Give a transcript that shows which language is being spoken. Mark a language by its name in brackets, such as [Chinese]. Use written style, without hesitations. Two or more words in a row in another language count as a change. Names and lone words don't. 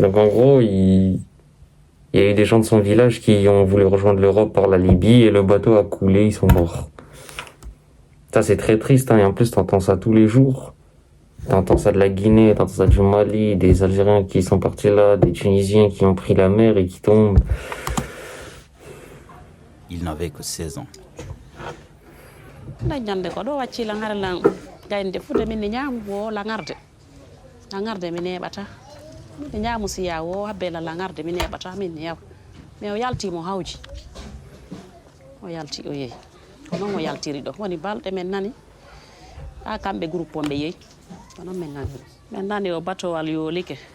[French] Donc en gros, il y a eu des gens de son village qui ont voulu rejoindre l'Europe par la Libye et le bateau a coulé, ils sont morts. Ça c'est très triste, hein, et en plus t'entends ça tous les jours. T'entends ça de la Guinée, t'entends ça du Mali, des Algériens qui sont partis là, des Tunisiens qui ont pris la mer et qui tombent. Il n'avait que 16 ans. [Fula] gaynde fu de min ñaamu wo langarde mi neɓata min ñaamu siya wo habbela langarde mi neɓata min yaw mais o yalti mo hawji o yalti o yeeyi ko noon o yaltiri ɗo woni balɗe men nani ha kamɓe groupe on ɓe yeeyi ko noon min nani o batowal yoolike